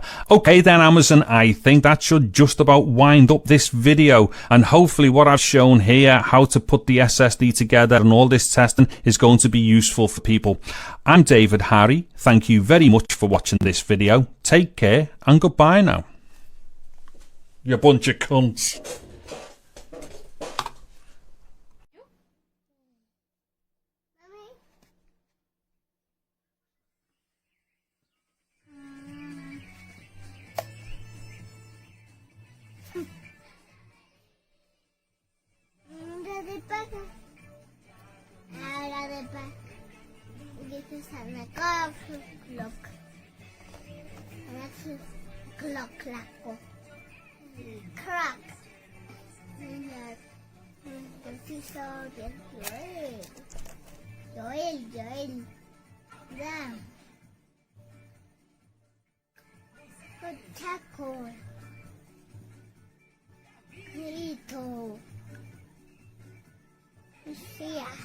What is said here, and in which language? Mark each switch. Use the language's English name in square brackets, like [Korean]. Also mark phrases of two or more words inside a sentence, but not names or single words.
[English] Okay then, Amazon, I think that should just about wind up this video, and hopefully what I've shown here, how to put the SSD together and all this testing, is going to be useful for people. I'm David Harry. Thank you very much for watching this video. Take care and goodbye now. You bunch of cunts. [Dutch] Dit is een klok. En dat is klok, klak. Krak. En dat is zo dit. Joel. Dan. Taco. Grito. Lucia.